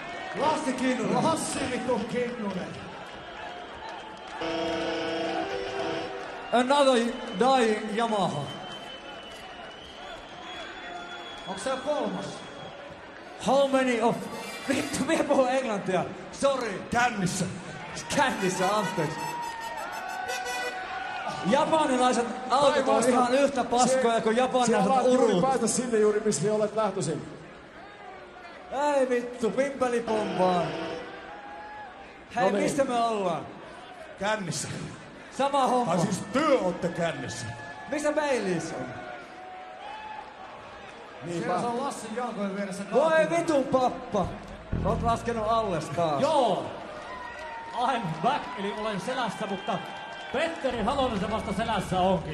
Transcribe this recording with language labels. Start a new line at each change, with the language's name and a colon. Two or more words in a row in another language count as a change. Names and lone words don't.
Finnish: Lassi Kinnunen. Lassi vittu Kinnunen.
English: Another dying Yamaha.
Finnish: Onks se jo kolmas?
English: How many of...
Finnish: Vittu, minä puhun englantia.
English: Sorry.
Finnish: Kännissä. Kännissä, anteeksi. Japanilaiset autot on ihan yhtä paskoja kuin japanilaiset urut. Päästä sinne juuri, missä olet lähtöisin. Ei vittu, pimpelipompaan. Hei, No niin. mistä me ollaan? Kännissä. Sama homma. Tai siis työ ootte kännissä. Missä Baileys on? Siellä se on Lassin jalkojen vieressä Voi kaatunut. vitun pappa. Oot laskenut alles taas. Joo.
English: I'm back,
Finnish: eli olen selässä, mutta Petteri Halonen se vasta selässä onkin.